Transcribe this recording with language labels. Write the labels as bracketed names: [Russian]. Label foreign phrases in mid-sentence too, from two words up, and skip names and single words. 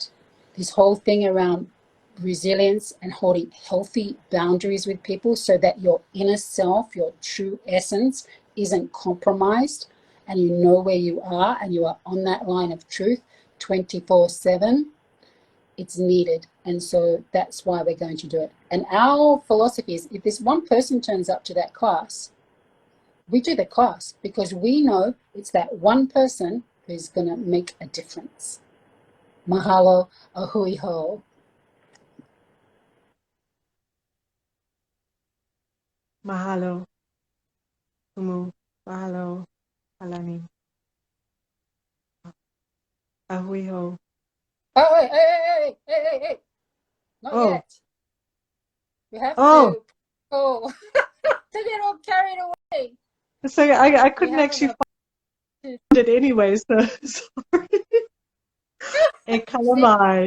[English] This whole thing around resilience and holding healthy boundaries with people, so that your inner self, your true essence, isn't compromised, and you know where you are and you are on that line of truth 24/7. It's needed. And so that's why we're going to do it. And our philosophy is, if this one person turns up to that class, we do the class, because we know it's that one person who's going to make a difference. [Hawaiian] Mahalo, a hui ho. Mahalo. Kumu. Mahalo. Hālani. Ahui ho. [English] Oh, hey. Not Oh. yet. We have Oh. to. Oh, to get all carried away. So I We couldn't haven't actually got- find it anyway, so sorry. [Hawaiian] E kalamai.